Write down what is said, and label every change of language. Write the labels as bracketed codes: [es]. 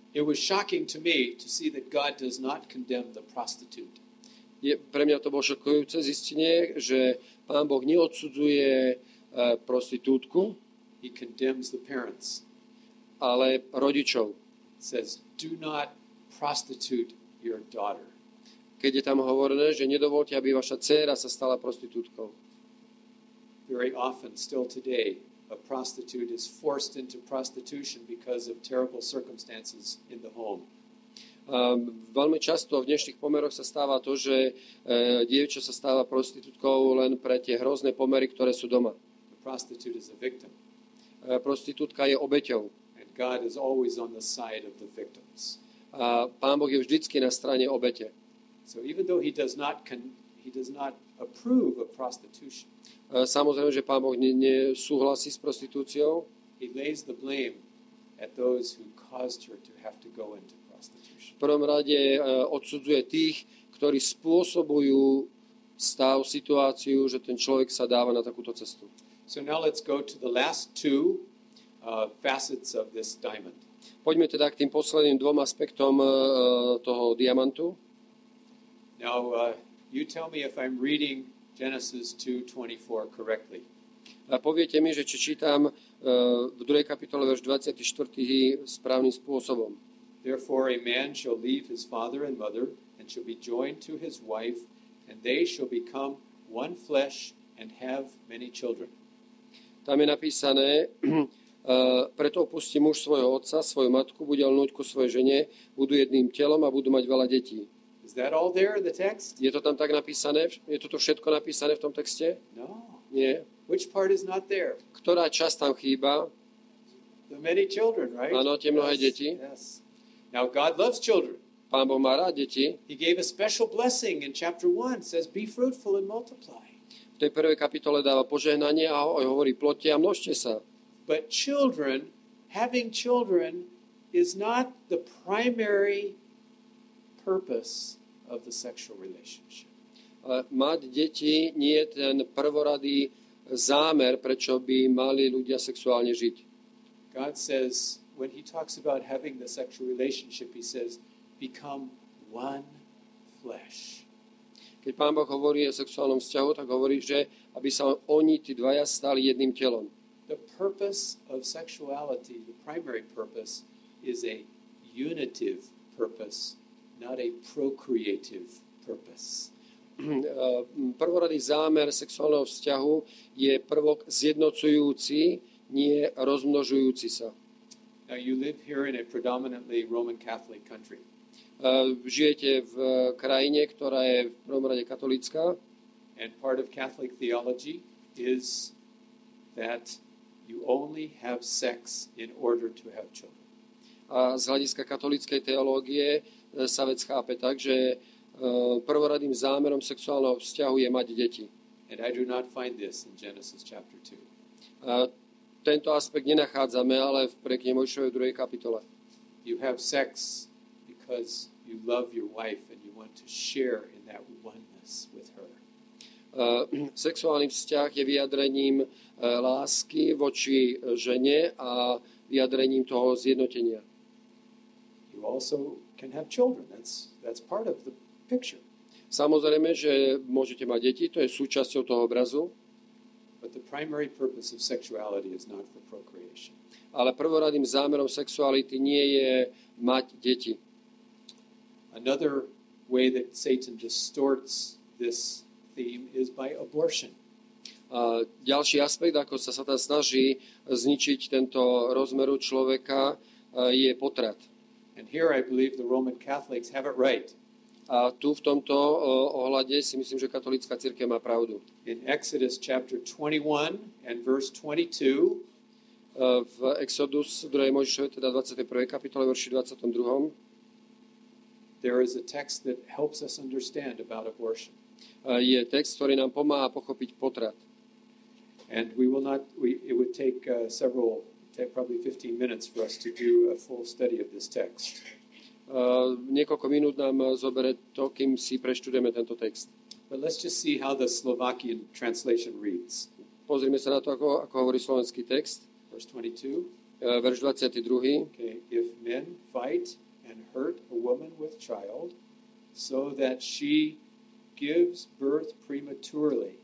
[en] It was shocking to me to see that God does not condemn the prostitute. [sk] Pre mňa to bolo šokujúce zistenie, že Pán Boh neodsudzuje prostitútku, [en] He condemns the parents. [sk] Ale rodičov. [en] It says, do not prostitute your daughter. [sk] Keď je tam hovorené, že nedovolte, aby vaša dcéra sa stala prostitútkou. [en] Very often, still today, a prostitute is forced into prostitution because of terrible circumstances in the home. [sk] Veľmi často v dnešných pomeroch sa stáva to, že dievča sa stáva prostitútkou len pre tie hrozné pomery, ktoré sú doma. [en] The prostitute is a victim. [sk] Prostitútka je obeťou. [en] And God is always on the side of the victims. [sk] A Pán Boh je vždycky na strane obete. [en] So even though he does not approve of prostitution. [sk] Samozrejme, že Pán Boh nesúhlasí s prostitúciou. [en] He lays the blame at those who caused her to have to go into prostitution. [sk] V prvom rade odsudzuje tých, ktorí spôsobujú stav, situáciu, že ten človek sa dáva na takúto cestu. [en] So now let's go to the last 2 facets of this diamond. [sk] Poďme teda k tým posledným 2 aspektom toho diamantu. [en] Now, you tell me if I'm reading Genesis 2:24 correctly. [sk] A poviete mi, že či čítam v 2. kapitole verš 24. správnym spôsobom. [en] Therefore a man shall leave his father and mother and shall be joined to his wife, and they shall become one flesh and have many children. [sk] Tam je napísané, preto opustí muž svojho otca, svoju matku, bude lnúť ku svojej žene, budú jedným telom a budú mať veľa detí. [en] Is that all there in the text? [sk] Je to tam tak napísané? Je toto všetko napísané v tom texte? [en] No. [sk] Nie. [en] Which part is not there? [sk] Ktorá časť tam chýba? [en] The many children, right? [sk] Áno, tie mnohé deti. [en] Yes. Now God loves children. [sk] Pán Boh má rád deti. [en] He gave a special blessing in chapter 1. It says, be fruitful and multiply. [sk] V tej prvej kapitole dáva požehnanie a hovorí plotte a množte sa. [en] But children, having children is not the primary purpose of the sexual relationship. [sk] Ale mať deti nie je ten prvoradý zámer, prečo by mali ľudia sexuálne žiť. [en] God says, when he talks about having the sexual relationship, he says, become one flesh. [sk] Keď Pán Boh hovorí o sexuálnom vzťahu, tak hovorí, že aby sa oni, tí dvaja, stali jedným telom. [en] The purpose of sexuality, the primary purpose, is a unitive purpose, not a procreative purpose. [sk] Prvoradý zámer sexuálneho vzťahu je prvok zjednocujúci, nie rozmnožujúci sa. [en] Now you live here in a predominantly Roman Catholic country. [sk] Žijete v krajine, ktorá je v prvom rade katolícka. [en] And part of Catholic theology is that you only have sex in order to have children. [sk] A z hľadiska katolíckej teológie sa vec chápe tak, že prvoradým zámerom sexuálneho vzťahu je mať deti. [en] And I do not find this in Genesis chapter 2. [sk] Tento aspekt nenachádzame, ale v knihe Mojžišovej 2. kapitole. [en] You have sex because you love your wife and you want to share in that oneness with her. [sk] Sexuálny vzťah je vyjadrením lásky voči žene a vyjadrením toho zjednotenia. [en] You also can have children. That's part of the picture. [sk] Samozrejme, že môžete mať deti, to je súčasťou toho obrazu. [en] But the primary purpose of sexuality is not for procreation. [sk] Ale prvoradým zámerom sexuality nie je mať deti. [en] Another way that Satan distorts this theme is by abortion. [sk] A ďalší aspekt, ako sa Satan snaží zničiť tento rozmeru človeka, je potrat. [en] And here I believe the Roman Catholics have it right. [sk] A tu v tomto ohľade si myslím, že katolícka cirkev má pravdu. [en] In Exodus chapter 21 and verse 22, [sk] v Exodus 2. Mojžišovej, teda 21. kapitole, verši 22. [en] there is a text that helps us understand about abortion. [sk] Je text, ktorý nám pomáha pochopiť potrat. [en] And it would take probably 15 minutes for us to do a full study of this text. [sk] Niekoľko minút nám zobere to, kým si preštudujeme tento text. [en] But let's just see how the Slovakian translation reads. [sk] Pozrime sa na to, ako hovorí slovenský text. [en] Verse 22. [sk] Verš 22. [en] Okay, if men fight and hurt a woman with child so that she gives birth prematurely.